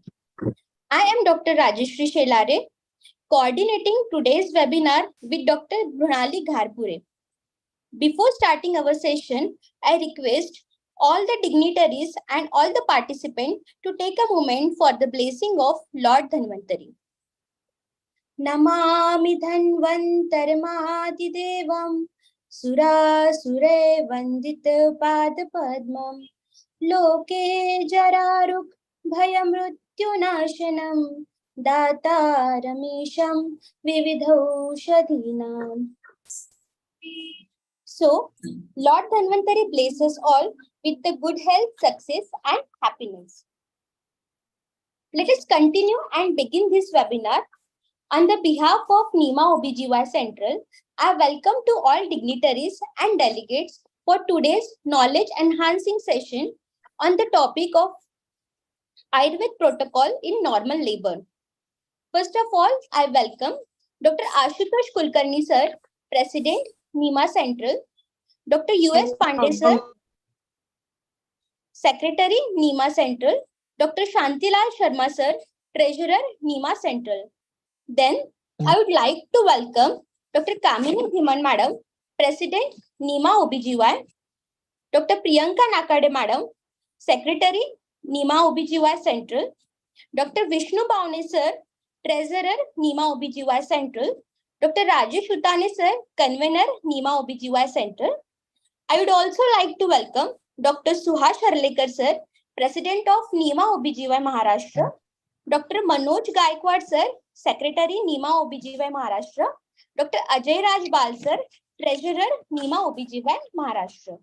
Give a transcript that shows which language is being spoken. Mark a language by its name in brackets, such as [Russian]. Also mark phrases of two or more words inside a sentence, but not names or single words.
[English] I am Dr. Rajeshri Shelare, coordinating today's webinar with Dr. Brunali Gharpure. Before starting our session, I request all the dignitaries and all the participants to take a moment for the blessing of Lord Dhanvantari. [Sanskrit] Namami Dhanvantarmadidevam Surasure Vandita Padpadmam Loke Jararuk Bhayamrutyunashanam Dataramisham Vividhaushadhinam. [English] So, Lord Dhanvantari blesses all with the good health, success and happiness. Let us continue and begin this webinar. On the behalf of Nima Obgy Central, I welcome to all dignitaries and delegates for today's knowledge enhancing session on the topic of Aayurvedic protocol in normal labor. First of all, I welcome Dr. Ashutosh Kulkarni sir, President, Nima Central, Dr. U.S. Pandey sir, Secretary, Nima Central, Dr. Shantilal Sharma sir, Treasurer, Nima Central. Then I would like to welcome Dr. Kamini Dhiman Madam, President, Nima Obgy, Dr. Priyanka Nakade Madam, Secretary, Nima Obgy Central, Dr. Vishnu Bhavne sir, Treasurer, Nima Obgy Central, Dr. Rajesh Utane sir, Convener, Nima Obgy Central. I would also like to welcome Dr. Suhash Harlekar sir, President of Nima Obgy Maharashtra, Dr. Manoj Gaikwad sir, Secretary, Nima Obgy Maharashtra, Dr. Ajay Raj Bal sir, Treasurer, Nima Obgy Maharashtra.